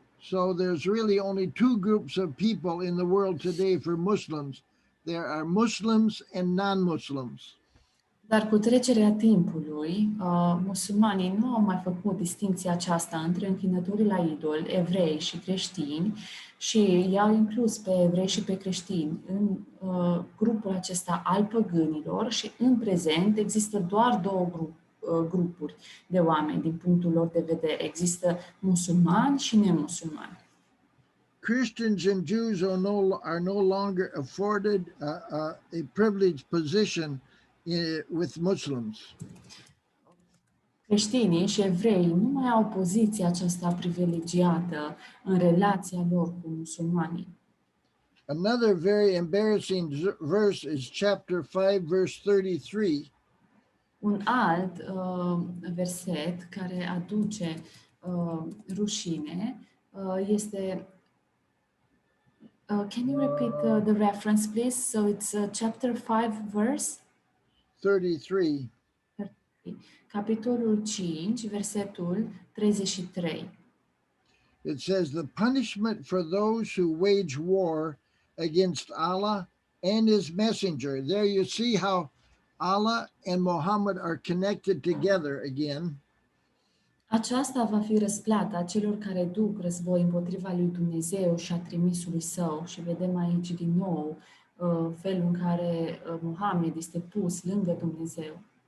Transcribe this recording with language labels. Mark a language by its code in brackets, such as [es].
[en] So there's really only two groups of people in the world today for Muslims. There are Muslims and non-Muslims. [ro] Dar cu trecerea timpului, musulmanii nu au mai făcut distincția aceasta între închinătorii la idol, evrei și creștini, și i-au inclus pe evrei și pe creștini în grupul acesta al păgânilor și în prezent există doar două grupuri de oameni din punctul lor de vedere. Există musulmani și nemusulmani. [en] Christians and Jews are no longer afforded a privileged position with Muslims. [ro] Creștinii și evrei nu mai au poziția aceasta privilegiată în relația lor cu musulmanii. [en] Another very embarrassing verse is chapter 5, verse 33. [ro] Un alt verset care aduce rușine este [en] can you repeat the reference, please? So it's chapter 5, verse 33. [ro] Capitolul 5, versetul 33. [en] It says the punishment for those who wage war against Allah and his messenger. There you see how Allah and Muhammad are connected together again. [ro] Aceasta va fi răsplata celor care duc război împotriva lui Dumnezeu și a trimisului său. Și vedem aici din nou felul în care Mohamed este pus lângă Dumnezeu.